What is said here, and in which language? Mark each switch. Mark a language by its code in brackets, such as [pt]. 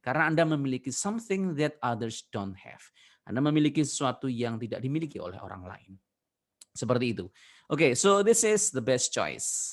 [id] Karena Anda memiliki [en] something that others don't have. [id] Anda memiliki sesuatu yang tidak dimiliki oleh orang lain. Seperti itu. [en] Oke, so this is the best choice.